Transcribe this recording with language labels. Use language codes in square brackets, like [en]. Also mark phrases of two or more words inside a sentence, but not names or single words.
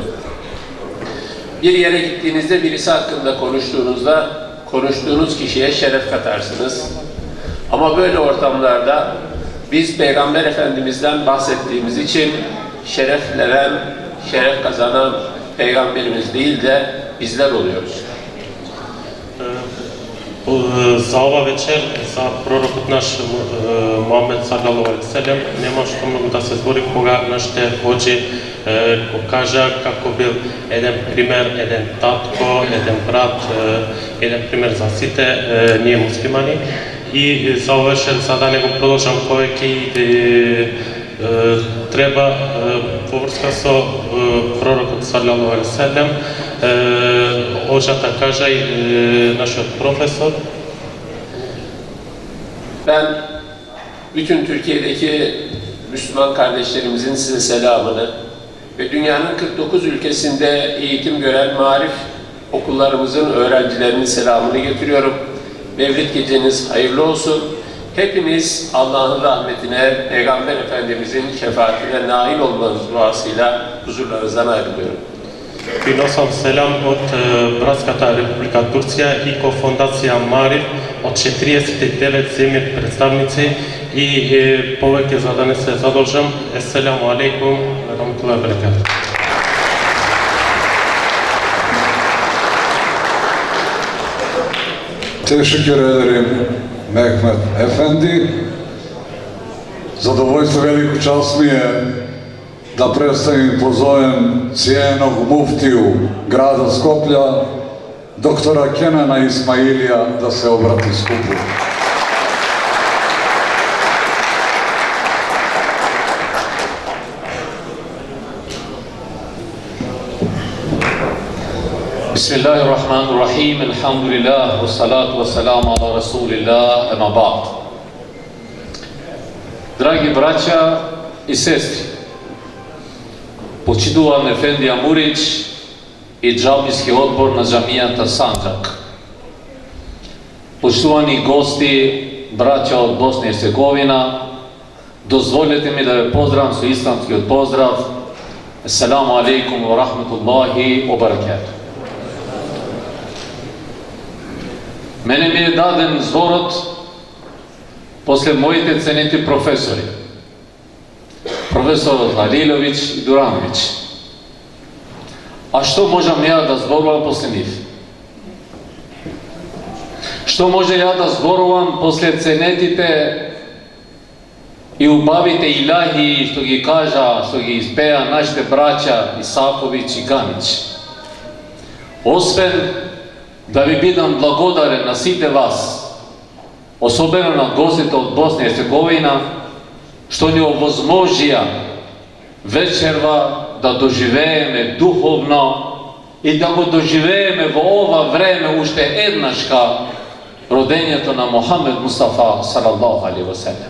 [tr] Bir yere gittiğinizde birisi hakkında konuştuğunuzda konuştuğunuz kişiye şeref katarsınız. Ama böyle ortamlarda biz Peygamber Efendimiz'den bahsettiğimiz için şereflenen, şeref kazanan Peygamberimiz değil de bizler oluyoruz. [mk] За ова вечер, за пророкот наш Мухамед [ar] صلى الله عليه وسلم, [mk] нема што многу да се збори кога нашите хоџи го кажа како бил еден пример, еден татко, еден брат, еден пример за сите ние муслимани. И за ова вечер, за да не го продолжам повеќе и треба во врска со пророкот [ar] صلى الله عليه وسلم, [mk] hoca кажа и нашиот професор. [tr] Ben bütün Türkiye'deki Müslüman kardeşlerimizin size selamını ve dünyanın 49 ülkesinde eğitim gören marif okullarımızın öğrencilerinin selamını getiriyorum. Mevlid geceniz hayırlı olsun. Hepiniz Allah'ın rahmetine, Peygamber Efendimizin şefaatine nail olmanız duasıyla huzurlarınızdan ayrılıyorum. [mk] Приносам селам од Братската Република Турција и ко фондација Мариф од 49 земји представници и повеќе за да не се задолжам. [ar] السلام عليكم ورحمة الله وبركاته. [tr] Teşekkür ederim Mehmet Efendi. [bs] Zadovoljstvo, veliku čast mi je da predstavim i pozovem cijenog muftiju grada Skoplja, doktora Kenana Ismailija, da se obrati skupu. [ar] بسم الله الرحمن الرحيم، الحمد لله، والصلاة والسلام على رسول الله، أما بعد. Dragi braća i sestri, [mk] почитуван Ефендија Мурич и џамиски одбор на џамијата Санџак. Почитувани гости, браќа од Босна и Херцеговина, дозволете ми да ве поздравам со исламскиот поздрав. [ar] السلام عليكم ورحمة الله وبركاته. [mk] Мене ми е даден зборот после моите ценети професори. Професор Халиловиќ и Дурановиќ. А што можам ја да зборувам после нив? Што може ја да зборувам после ценетите и убавите илахи, што ги кажа, што ги испеја нашите браќа Исаковиќ и Ганиќ. Освен да ви бидам благодарен на сите вас, особено на гостите од Босна и Херцеговина, што ни овозможија вечерва да доживееме духовно и да го доживееме во ова време уште еднашка родењето на Мухамед Мустафа [ar] صلى الله عليه وسلم.